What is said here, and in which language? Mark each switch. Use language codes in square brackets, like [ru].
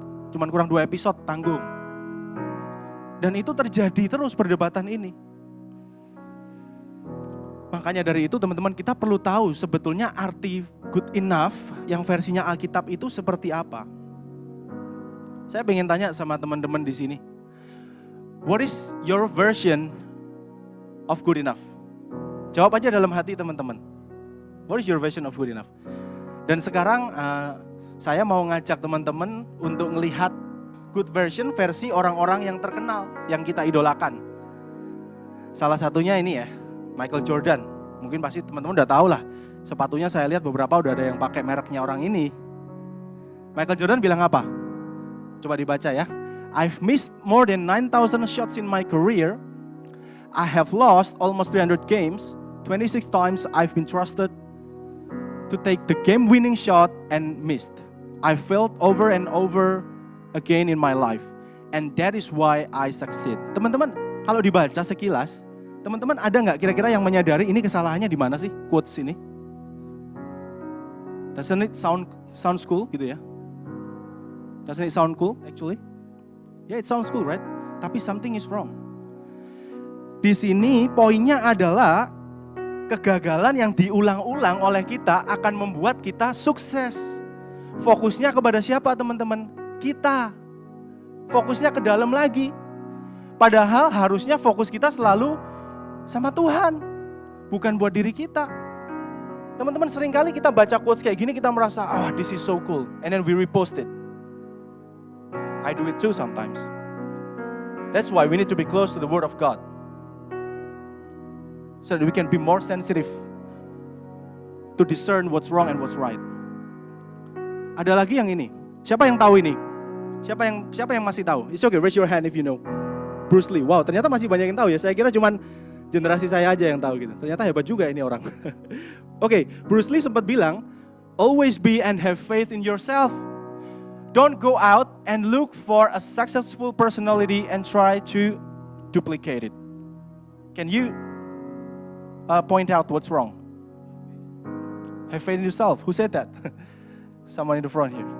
[id] Cuman kurang 2 episode, tanggung. Dan itu terjadi terus perdebatan ini. Makanya dari itu teman-teman, kita perlu tahu sebetulnya arti good enough yang versinya Alkitab itu seperti apa. Saya pengen tanya sama teman-teman di sini. [en] What is your version of good enough? [id] Jawab aja dalam hati teman-teman. [en] What is your version of good enough? [id] Dan sekarang saya mau ngajak teman-teman untuk melihat good version versi orang-orang yang terkenal, yang kita idolakan. Salah satunya ini ya, Michael Jordan. Mungkin pasti teman-teman udah tahu lah. Sepatunya saya lihat beberapa udah ada yang pakai mereknya orang ini. Michael Jordan bilang apa? Coba dibaca ya. [en] I've missed more than 9,000 shots in my career. I have lost almost 300 games. 26 times I've been trusted to take the game-winning shot and missed. I failed over and over again in my life. And that is why I succeed. [id] Teman-teman, kalau dibaca sekilas, teman-teman ada nggak kira-kira yang menyadari ini kesalahannya di mana sih quotes ini? [en] Doesn't it sound cool [id] gitu ya? [en] Doesn't it sound cool actually? Yeah, it sounds cool, right? [id] Tapi [en] something is wrong. [id] Di sini poinnya adalah kegagalan yang diulang-ulang oleh kita akan membuat kita sukses. Fokusnya kepada siapa teman-teman? Kita. Fokusnya ke dalam lagi. Padahal harusnya fokus kita selalu sama Tuhan. Bukan buat diri kita. Teman-teman, seringkali kita baca quotes kayak gini, kita merasa, [en] this is so cool. And then we repost it. I do it too sometimes. That's why we need to be close to the Word of God. So that we can be more sensitive to discern what's wrong and what's right. [id] Ada lagi yang ini. Siapa yang tahu ini? Siapa yang masih tahu? [en] It's okay, raise your hand if you know. Bruce Lee. [id] Wow, ternyata masih banyak yang tahu ya. Saya kira cuman generasi saya aja yang tahu gitu. Ternyata hebat juga ini orang. Oke, Bruce Lee sempat bilang, [en] always be and have faith in yourself. Don't go out and look for a successful personality and try to duplicate it. Can you point out what's wrong? Have faith in yourself. Who said that? Someone in the front here.